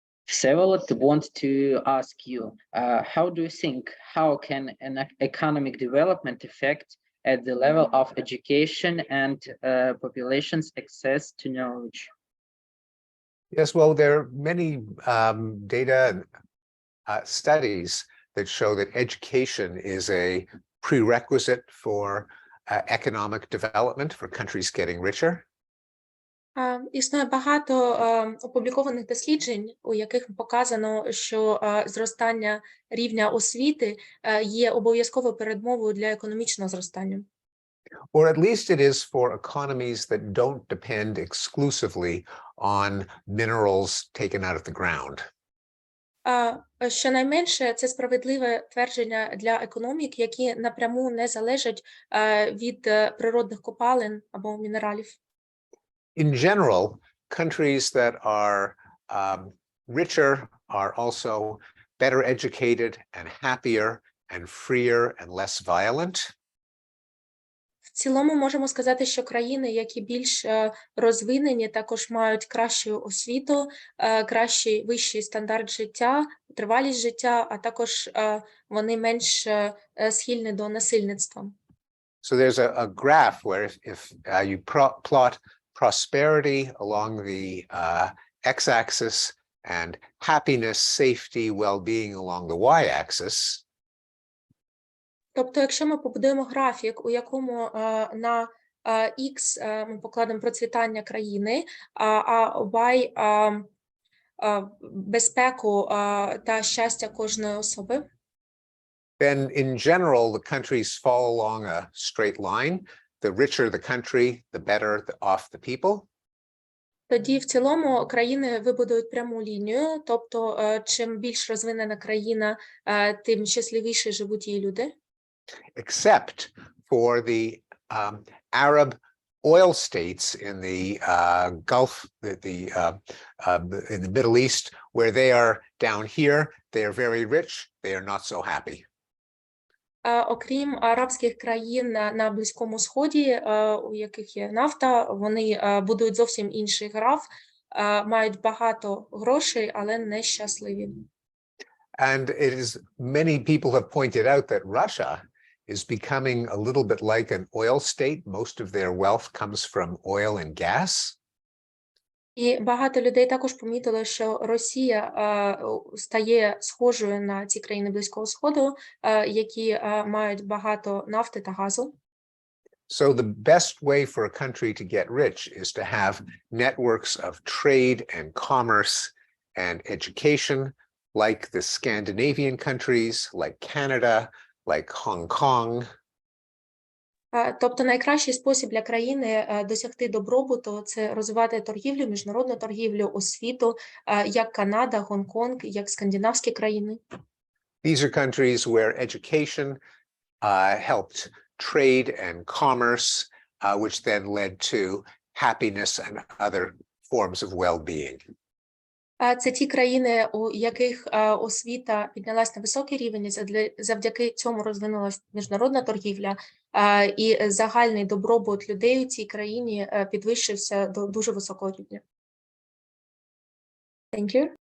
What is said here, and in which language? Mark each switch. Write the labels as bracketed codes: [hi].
[en] Всеволод want to ask you, how do you think, how can an economic development affect at the level of education and population's access to knowledge? Yes, well, there are many data and studies that show that education is a prerequisite for economic development, for countries getting richer. [uk] Існує багато опублікованих досліджень, у яких показано, що зростання рівня освіти є обов'язковою передмовою для економічного зростання. [en] Or at least it is for economies that don't depend exclusively on minerals taken out of the ground. [uk] Щонайменше, це справедливе твердження для економік, які напряму не залежать від природних копалин або мінералів. [en] In general, countries that are richer are also better educated and happier and freer and less violent. [uk] В цілому можемо сказати, що країни, які більш розвинені, також мають кращу освіту, кращий вищий стандарт життя, тривалість життя, а також вони менш схильні до насильництва. [en] So there's a graph where if you plot prosperity along the x-axis and happiness, safety, well-being along the y-axis. [uk] Тобто, якщо ми побудуємо графік, у якому на X ми покладемо процвітання країни, а Y безпеку та щастя кожної особи, [en] then in general, the countries fall along a straight line. The richer the country, the better off the people. [uk] тоді в цілому країни вибудують пряму лінію, тобто чим більш розвинена країна, тим щасливіше живуть її люди. [en] Except for the Arab oil states in the Gulf, in the Middle East, where they are down here, they are very rich, they are not so happy. [uk] Окрім арабських країн на Близькому Сході, у яких є нафта, вони будують зовсім інший граф, мають багато грошей, але не щасливі. [en] And it is, many people have pointed out that Russia is becoming a little bit like an oil state. Most of their wealth comes from oil and gas. [uk] І багато людей також помітили, що Росія стає схожою на ці країни Близького Сходу, які мають багато нафти та газу. [en] So the best way for a country to get rich is to have networks of trade and commerce and education, like the Scandinavian countries, like Canada, like Hong Kong. [uk] Тобто найкращий спосіб для країни досягти добробуту – це розвивати торгівлю, міжнародну торгівлю, освіту, як Канада, Гонконг, як скандинавські країни. [en] These are countries where education helped trade and commerce, which then led to happiness and other forms of well-being. [uk] Це ті країни, у яких освіта піднялась на високий рівень, завдяки цьому розвинулась міжнародна торгівля, і загальний добробут людей у цій країні підвищився до дуже високого рівня. [en] Thank you.